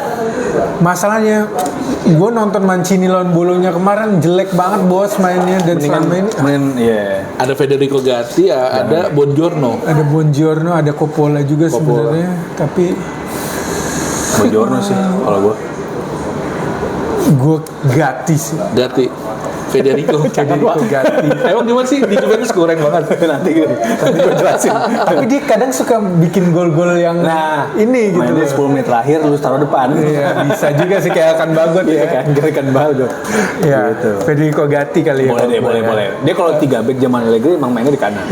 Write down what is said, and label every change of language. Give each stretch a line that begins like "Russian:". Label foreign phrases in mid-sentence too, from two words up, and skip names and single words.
Indonesian: Masalahnya gue nonton Mancini lawan Bologna kemarin jelek banget bos mainnya dan selama ini Ada Federico Gatti, ada Buongiorno. ada Buongiorno, ada Coppola juga sebenarnya, tapi Buongiorno sih kalau gue. gue Gatti sih. Gatti. Federico Gatti. Emang gimana sih di Juventus kurang banget? Nanti gue jelasin. Tapi dia kadang suka bikin gol-gol yang ini gitu. Mainnya loh. 10 menit terakhir lu taruh depan. Iya, bisa juga sih kayak Akan Bagot Iya ya. kan, gerakan Bagot. Iya, Gitu. Federico Gatti kali ya. Boleh kalau deh, gua boleh, ya. boleh. Dia kalau 3 back zaman Allegri emang mainnya di kanan.